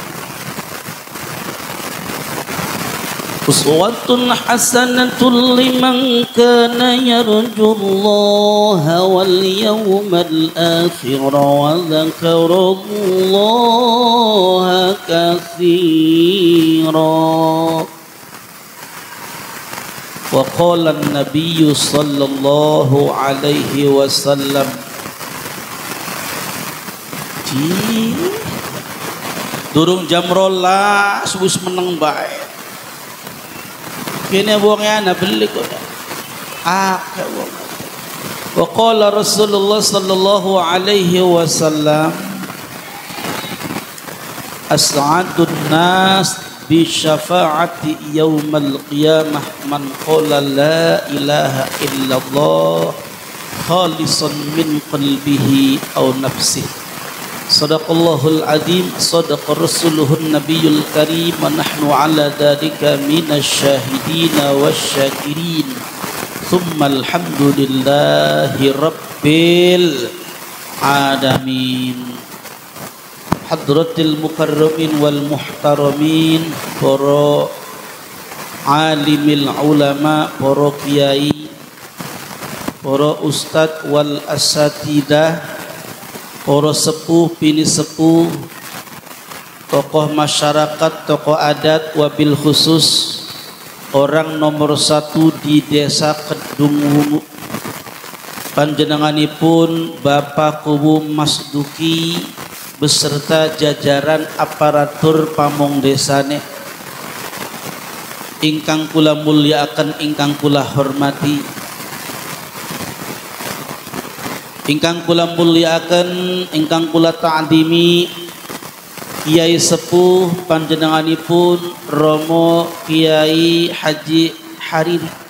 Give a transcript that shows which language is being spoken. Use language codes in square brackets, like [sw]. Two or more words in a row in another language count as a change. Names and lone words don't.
[ar] أسوة حسنة لمن كان يرجو الله واليوم الآخر وذكر الله كثيرا. وقال النبي صلى الله عليه وسلم [jv] durung jam 12 wis meneng bae. Kene wonge ana beli kok. Akeh wong. [ar] وقال رسول الله صلى الله عليه وسلم أسعد الناس بشفاعتي يوم القيامة من قال لا إله إلا الله خالصا من قلبه أو نفسه. صدق الله العظيم، صدق رسوله النبي الكريم، ونحن على ذلك من الشاهدين والشاكرين. ثم الحمد لله رب العالمين. حضرات المكرمين والمحترمين, para عالمي العلماء, para kiai, para أستاذ والأساتذة, [jv] para sepuh bini sepuh, [id] tokoh masyarakat, tokoh adat, [ar] وبالخصوص [id] orang nomor 1 di desa Kedung Wungu, [jv] panjenenganipun Bapak Kuwu Mas Duki beserta jajaran aparatur pamong desane ingkang kula mulyakaken, ingkang kula hormati, ingkang kula mulyakaken, ingkang kula ta'dimi, Kiai sepuh panjenenganipun Romo Kiai Haji Hariri.